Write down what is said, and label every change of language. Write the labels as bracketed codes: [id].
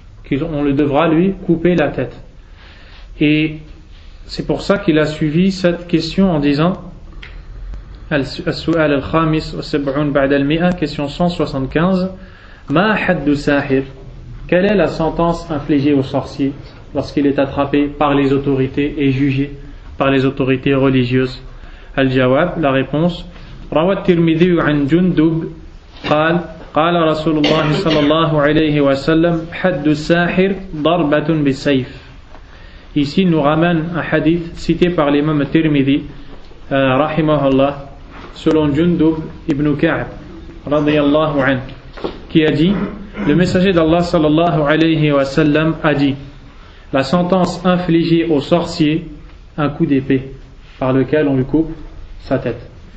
[fr] On le devra lui couper la tête. Et c'est pour ça qu'il a suivi cette question en disant [ar] Al-Su'al al-Khamis wa Sab'un ba'da al-Mi'a, [fr] question 175, [ar] Ma haddu sahir, [fr] quelle est la sentence infligée au sorcier lorsqu'il est attrapé par les autorités et jugé par les autorités religieuses? [ar] Al-Jawab, [fr] la réponse, [ar] Rawat Tirmidhi an Jundub قال قال رسول الله صلى الله عليه وسلم حد الساحر ضربة بالسيف. [fr] Ici nous ramène un hadith cité par l'imam Tirmidhi rahimahullah selon Jundub ibn Ka'b radiyallahu anhu, qui a dit: le messager d'Allah sallallahu alayhi wa sallam a dit, la sentence infligée au sorcier, un coup d'épée par lequel on lui coupe sa tête.